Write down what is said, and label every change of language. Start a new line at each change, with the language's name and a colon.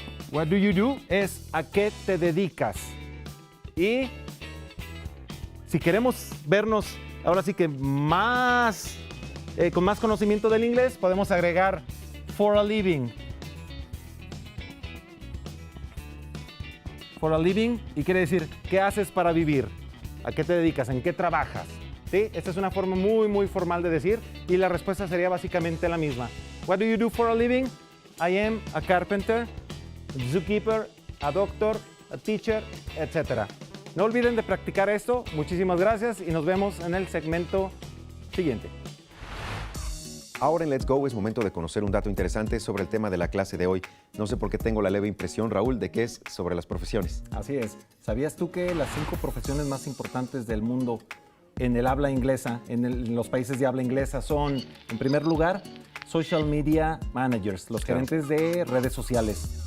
English: What do you do
Spanish: es ¿a qué te dedicas? Y si queremos vernos ahora sí que más con más conocimiento del inglés, podemos agregar
English: for a living. For a living,
Spanish: y quiere decir, ¿qué haces para vivir? ¿A qué te dedicas? ¿En qué trabajas? ¿Sí? Esta es una forma muy formal de decir, y la respuesta sería básicamente la misma.
English: What do you do for a living? I am a carpenter, a zookeeper, a doctor, a teacher, etc.
Spanish: No olviden de practicar esto. Muchísimas gracias y nos vemos en el segmento siguiente. Ahora en Let's Go es momento de conocer un dato interesante sobre el tema de la clase de hoy. No sé por qué tengo la leve impresión, Raúl, de que es sobre las profesiones. Así es. ¿Sabías tú que las 5 profesiones más importantes del mundo en el habla inglesa, en los países de habla inglesa son, en primer lugar, Social Media Managers, los gerentes de redes sociales?